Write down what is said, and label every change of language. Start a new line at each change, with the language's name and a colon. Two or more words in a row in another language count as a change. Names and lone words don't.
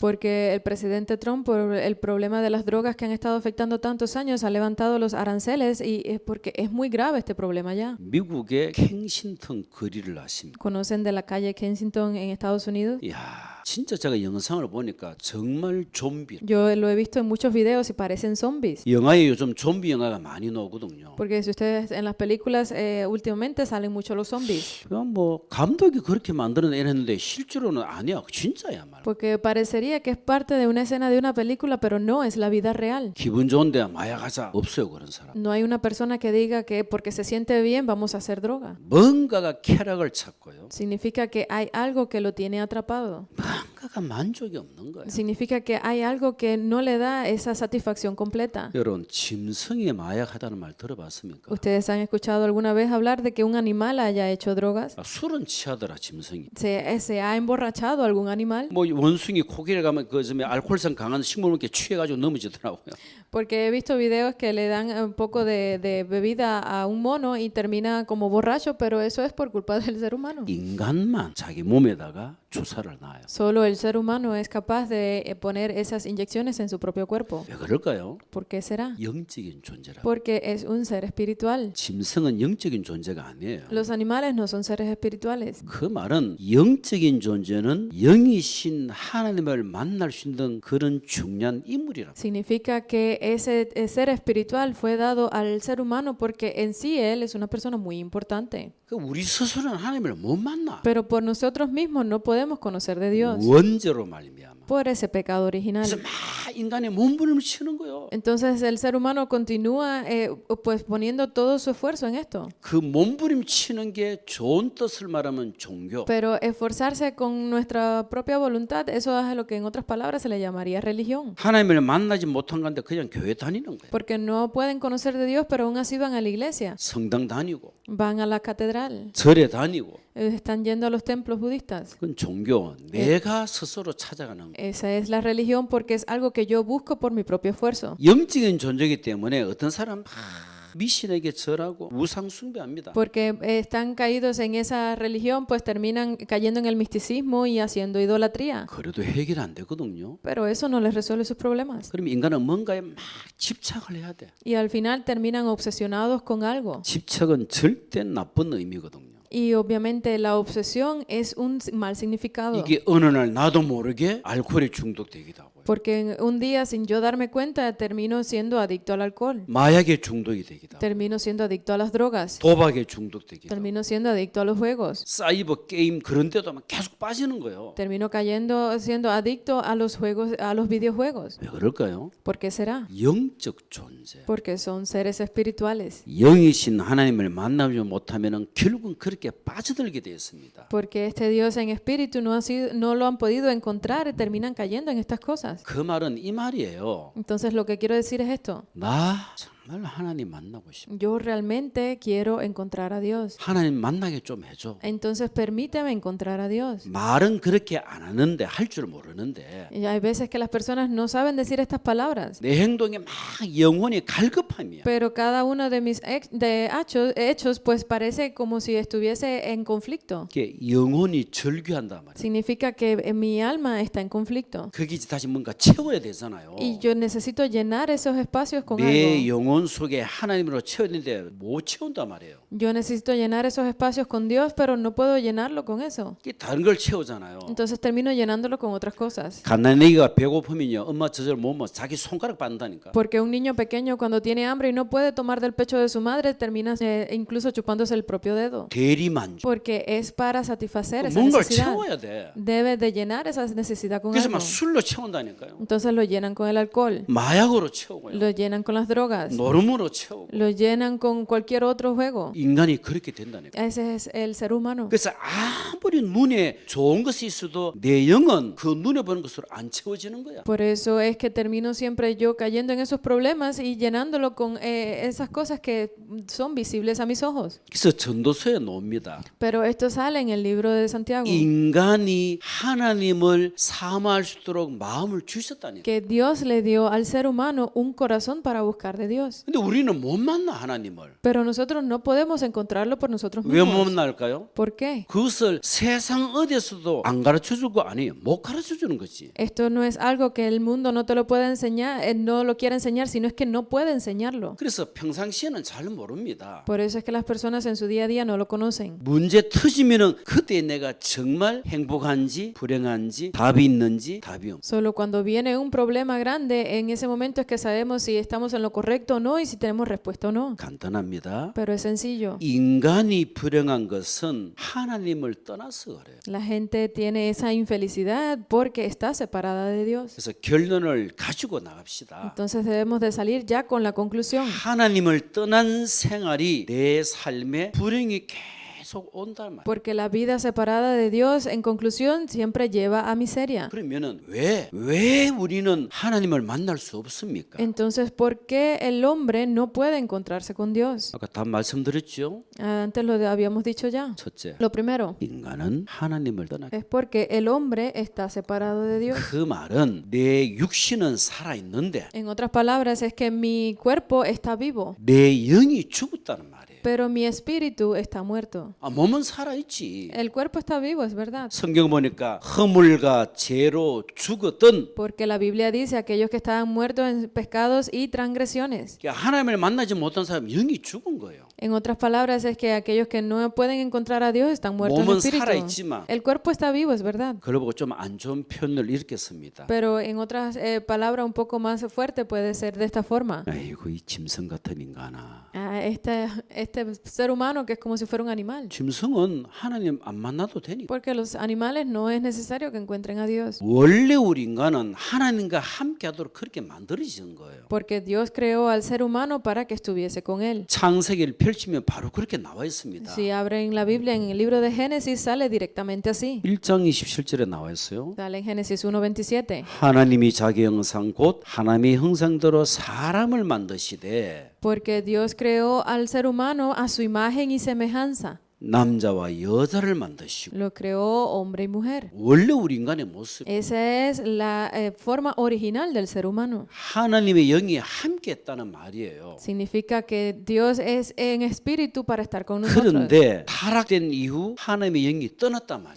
Spanish: Porque el presidente Trump, por el problema de las drogas que han estado afectando tantos años, ha levantado los aranceles y es porque es muy grave este problema ya.
Korean: 미국의 켄싱턴 거리를 아십니까?
Spanish: ¿Conocen de la calle Kensington en Estados Unidos?
Korean: 이야, 진짜 제가 영상을 보니까 정말 좀비.
Spanish: Yo lo he visto en muchos videos y parecen zombies.
Korean: 영화에 요즘 좀비 영화가 많이 나오거든요.
Spanish: Porque si ustedes en las películas últimamente salen mucho los zombies.
Korean: 그냥 뭐 감독이 그렇게 만들어내는데 실제로는 아니야. 진짜야 말.
Spanish: Porque parecería que es parte de una escena de una película, pero no, es la vida real.
Korean: 기분 좋은데 마약하자 없어요 그런 사람.
Spanish: No hay una persona que diga que porque se siente bien vamos a hacer droga.
Korean: 뭔가가 쾌락을 찾고요.
Spanish: Significa que hay algo que lo tiene atrapado.
Korean: 뭔가가 만족이 없는 거예요.
Spanish: Significa que hay algo que no le da esa satisfacción completa.
Korean: 여러분 짐승이 마약하다는 말 들어봤습니까?
Spanish: ¿Ustedes han escuchado alguna vez hablar de que un animal haya hecho drogas?
Korean: 술은 취하더라 짐승이.
Spanish: ¿Se ha emborrachado algún animal?
Korean: 뭐 원숭이 코끼리 가면 그 점에 알코올성 강한 식물 먹게 취해가지고 넘어지더라고요.
Spanish: Porque he visto videos que le dan un poco de bebida a un mono y termina como borracho, pero eso es por culpa del ser humano.
Korean: 인간만 자기 몸에다가 주사를 놔요.
Spanish: Solo el ser humano es capaz de poner esas inyecciones en su propio cuerpo.
Korean: 왜 그럴까요?
Spanish: ¿Por qué será?
Korean: 영적인 존재라.
Spanish: Porque es un ser espiritual.
Korean: 짐승은 영적인 존재가 아니에요.
Spanish: Los animales no son seres espirituales.
Korean: 그 말은 영적인 존재는 영이신 하나님을 만날 수 있는 그런 중요한 인물이라.
Spanish: Significa que ese ser espiritual fue dado al ser humano porque en sí él es una persona muy importante.
Korean: 그 우리 스스로는 하나님을 못 만나.
Spanish: Pero por nosotros mismos no podemos conocer de Dios
Korean: 원죄로 말미암아.
Spanish: por ese pecado original.
Korean: 그래서 막 인간의 몸부림을 치는 거예요.
Spanish: Entonces el ser humano continúa pues poniendo todo su esfuerzo en esto.
Korean: 그 몸부림 치는 게 좋은 뜻을 말하면 종교.
Spanish: Pero esforzarse con nuestra propia voluntad, eso es lo que en otras palabras se le llamaría religión.
Korean: 하나님을 만나지 못한 건데 그냥 교회 다니는 거예요.
Spanish: Porque no pueden conocer de Dios, pero aún así van a la iglesia,
Korean: 성당 다니고
Spanish: van a la catedral,
Korean: 절에 다니고
Spanish: están yendo a los templos budistas.
Korean: 그건 종교. 내가 스스로 찾아가는 거예요.
Spanish: Esa es la religión porque es algo que yo busco por mi propio esfuerzo.
Korean: 영적인 존재이기 때문에 어떤 사람 미신에게 절하고 우상 숭배합니다.
Spanish: Porque están caídos en esa religión, pues terminan cayendo en el misticismo y haciendo idolatría.
Korean: 그래도 해결 안 되거든요.
Spanish: Pero eso no les resuelve sus problemas.
Korean: 그럼 인간은 뭔가에 막 집착을 해야 돼.
Spanish: Y al final terminan obsesionados con algo.
Korean: 집착은 절대 나쁜 의미거든요.
Spanish: Y obviamente la obsesión es un mal significado.
Korean: 이게 어느 날 나도 모르게 알코올에 중독되기도 하고요.
Spanish: Porque un día, sin yo darme cuenta, termino siendo adicto al alcohol.
Korean: 마약에 중독이 되기도 하고
Spanish: Termino siendo adicto a las drogas.
Korean: 도박에 중독되기도 하고
Spanish: Termino siendo adicto a los juegos.
Korean: 사이버 게임 그런 데도 막 계속 빠지는 거예요.
Spanish: Termino siendo adicto a los juegos, a los videojuegos.
Korean: 왜 그럴까요?
Spanish: ¿Por qué será?
Korean: 영적 존재.
Spanish: Porque son seres espirituales.
Korean: 영이신 하나님을 만나지 못하면 결국은 그렇게 빠져들게 되었습니다.
Spanish: Porque este Dios en espíritu no lo han podido encontrar y terminan cayendo en estas cosas.
Korean: 그 말은 이 말이에요.
Spanish: Entonces lo que quiero decir es esto.
Korean: 나 정말 하나님 만나고 싶어.
Spanish: Yo realmente quiero encontrar a Dios.
Korean: 하나님 만나게 좀 해줘.
Spanish: Entonces permíteme encontrar a Dios.
Korean: 말은 그렇게 안 하는데 할 줄 모르는데
Spanish: Y hay veces que las personas no saben decir estas palabras.
Korean: 내 행동에 막 영혼이 갈급함이야.
Spanish: Pero cada uno de mis hechos pues parece como si estuviese en conflicto.
Korean: 이게 영혼이 절규한단 말이야.
Spanish: Significa que mi alma está en conflicto.
Korean: 거기 다시 뭔가 채워야 되잖아요.
Spanish: Y yo necesito llenar esos espacios con
Korean: 내
Spanish: algo.
Korean: 영혼 속에 하나님으로 채워야 되는데 못 채운단 말이에요.
Spanish: Yo necesito llenar esos espacios con Dios, pero no puedo llenarlo con eso.
Korean: 이게 다른 걸 채우잖아요.
Spanish: Entonces termino llenándolo con otras cosas.
Korean: 갓난아기가 배고프면요, 엄마 젖을 못 먹어 자기 손가락 빤다니까.
Spanish: Porque un niño pequeño cuando tiene hambre y no puede tomar del pecho de su madre, termina incluso chupándose el propio dedo.
Korean: 대리만족.
Spanish: Porque es para satisfacer esa
Korean: 뭔가를
Spanish: necesidad.
Korean: 채워야 돼.
Spanish: Debe de llenar esa necesidad con
Korean: 그래서
Spanish: algo.
Korean: 막 술로 채운다니까요.
Spanish: Entonces lo llenan con el alcohol,
Korean: 마약으로 채우고요.
Spanish: lo llenan con las drogas,
Korean: 노름으로 채우고
Spanish: lo llenan con cualquier otro juego.
Korean: 인간이 그렇게 된다는 거예요.
Spanish: Ese es el ser humano.
Korean: 그래서 아무리 눈에 좋은 것이 있어도 내 영은 그 눈에 보는 것으로 안 채워지는 거야.
Spanish: Por eso es que termino siempre yo cayendo en esos problemas y llenándolo con esas cosas que son visibles a mis ojos.
Korean: 그래서 전도서에 나옵니다.
Spanish: Pero esto sale en el libro de Santiago.
Korean: 인간이 하나님을 사모할 수 있도록 마음을 주셨다니.
Spanish: Que Dios le dio al ser humano un corazón para buscar de Dios.
Korean: 근데 우리는 못 만나 하나님을.
Spanish: Pero nosotros no podemos encontrarlo por nosotros
Korean: 왜 못
Spanish: mismos.
Korean: 만날까요?
Spanish: ¿Por qué?
Korean: 그것을 세상 어디에서도 안 가르쳐 줄 거 아니에요. 못 가르쳐 주는 거지.
Spanish: Esto no es algo que el mundo no te lo puede enseñar, no lo quiere enseñar, sino es que no puede enseñarlo.
Korean: 그래서 평상시에는 잘 모릅니다.
Spanish: Por eso es que las personas en su día a día no lo conocen.
Korean: 문제 터지면은 그때 내가 정말 행복한지 불행한지 답이 있는지 답이 없.
Spanish: Solo cuando viene un problema grande, en ese momento es que sabemos si estamos en lo correcto o no y si tenemos respuesta o no.
Korean: 간단합니다.
Spanish: Pero es sencillo.
Korean: 인간이 불행한 것은 하나님을 떠나서 그래요.
Spanish: La gente tiene esa infelicidad porque está separada de Dios.
Korean: 그래서 결론을 가지고 나갑시다.
Spanish: Entonces debemos de salir ya con la conclusión.
Korean: 하나님을 떠난 생활이 내 삶에 불행이 계속 온단 말이에요.
Spanish: Porque la vida separada de Dios, en conclusión, siempre lleva a miseria.
Korean: 그러면은 왜 우리는 하나님을 만날 수 없습니까?
Spanish: Entonces, ¿por qué el hombre no puede encontrarse con Dios?
Korean: 아까 다 말씀드렸죠.
Spanish: Antes lo habíamos dicho ya.
Korean: 첫째,
Spanish: Lo primero
Korean: 인간은 하나님을 떠나.
Spanish: es porque el hombre está separado de Dios.
Korean: 그 말은 내 육신은 살아 있는데
Spanish: En otras palabras, es que mi cuerpo está vivo,
Korean: 내 영이 죽었다는 말이에요.
Spanish: pero mi espíritu está muerto.
Korean: 몸은 살아 있지.
Spanish: El cuerpo está vivo, es verdad.
Korean: 성경 보니까 허물과 죄로 죽었던
Spanish: Porque la Biblia dice aquellos que estaban muertos en pecados y transgresiones.
Korean: 하나님을 만나지 못한 사람 영이 죽은 거예요.
Spanish: En otras palabras, es que aquellos que no pueden encontrar a Dios están muertos en
Korean: 몸은
Spanish: espíritu.
Korean: 살아있지만
Spanish: El cuerpo está vivo, es verdad.
Korean: 그걸 보고 좀 안 좋은 표현을 읽겠습니다.
Spanish: Pero en otras palabras un poco más fuerte puede ser de esta forma.
Korean: 아이고 이 짐승 같은 인간아.
Spanish: Este ser humano que es como si fuera un animal.
Korean: 짐승은 하나님 안 만나도 되니까.
Spanish: Porque los animales no es necesario que encuentren a Dios.
Korean: 원래 우리 인간은 하나님과 함께하도록 그렇게 만들어진 거예요.
Spanish: Porque Dios creó al ser humano para que estuviese con él.
Korean: 창세기를 펼치면 바로 그렇게 나와 있습니다.
Spanish: Si abren la Biblia en el libro de Génesis sale directamente así.
Korean: 1장 27절에 나와 있어요.
Spanish: Sale en Génesis 1:27.
Korean: 하나님이 자기 형상 곧 하나님의 형상대로 사람을 만드시되
Spanish: Porque Dios creó al ser humano a su imagen y semejanza.
Korean: 남자와 여자를 만드시고
Spanish: Lo creó hombre y mujer.
Korean: 원래 우리 인간의 모습
Spanish: Esa es la forma original del ser humano.
Korean: 하나님의 영이 함께 했다는 말이에요.
Spanish: Significa que Dios es en espíritu para estar con nosotros.
Korean: 그런데 타락된 이후 하나님의 영이 떠났단 말이에요.